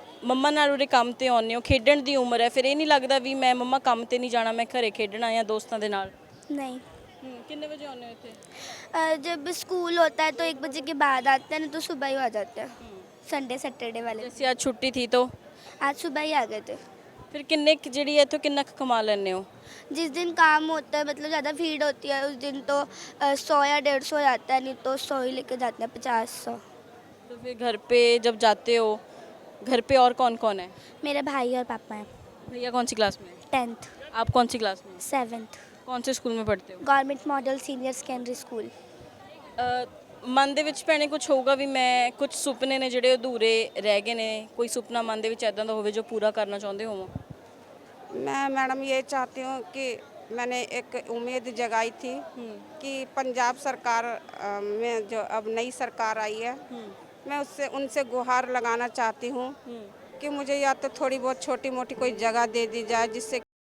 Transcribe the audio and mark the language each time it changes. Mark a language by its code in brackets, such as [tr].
[pa] ਮੰਮਾ ਨਾਲ ਉਰੇ ਕੰਮ ਤੇ ਆਉਂਦੇ ਹੋ, ਖੇਡਣ ਦੀ ਉਮਰ ਹੈ, ਫਿਰ ਇਹ ਨਹੀਂ ਲੱਗਦਾ ਵੀ ਮੈਂ ਮੰਮਾ ਕੰਮ ਤੇ ਨਹੀਂ ਜਾਣਾ, ਮੈਂ ਘਰੇ ਖੇਡਣਾ ਜਾਂ ਦੋਸਤਾਂ ਦੇ ਨਾਲ? [hi] नहीं। [pa] ਕਿੰਨੇ ਵਜੇ ਆਉਂਦੇ ਹੋ ਇੱਥੇ? [hi] जब स्कूल होता है तो 1 बजे के बाद आते हैं, नहीं तो सुबह ही आ जाते हैं। संडे सैटरडे वाले जैसे आज छुट्टी थी तो आज सुबह ही आ गए थे। [pa] ਫਿਰ ਕਿੰਨੇ ਕੁ ਜਿਹੜੀ ਇੱਥੋਂ ਕਿੰਨਾ ਕੁ ਕਮਾ ਲੈਂਦੇ ਹੋ? [hi] जिस दिन काम होता है मतलब ज़्यादा भीड़ होती है उस दिन तो 100 या 150 आता है, नहीं तो 100 ही लेके जाते हैं, 50-100। तो फिर घर पे जब जाते हो, घर पे और कौन कौन है? मेरे भाई और पापा हैं। भैया कौन सी क्लास में है? 10th आप कौन सी क्लास में? 7th कौन से स्कूल में पढ़ते हो? Government model senior secondary school. [pa] ਮਨ ਦੇ ਵਿੱਚ ਭੈਣੇ ਕੁਝ ਹੋਊਗਾ ਵੀ ਮੈਂ ਕੁਝ ਸੁਪਨੇ ਨੇ ਜਿਹੜੇ ਅਧੂਰੇ ਰਹਿ ਗਏ ਨੇ, ਕੋਈ ਸੁਪਨਾ ਮਨ ਦੇ ਵਿੱਚ ਐਦਾਂ ਦਾ ਹੋਵੇ ਜੋ ਪੂਰਾ ਕਰਨਾ ਚਾਹੁੰਦੇ ਹੋ? [hi] मैं मैडम ये चाहती हूँ कि मैंने एक उम्मीद जगाई थी कि पंजाब सरकार में जो अब नई सरकार आई है, मैं उनसे गुहार लगाना चाहती हूँ कि मुझे या तो थोड़ी बहुत छोटी मोटी कोई जगह दे दी जाए जिससे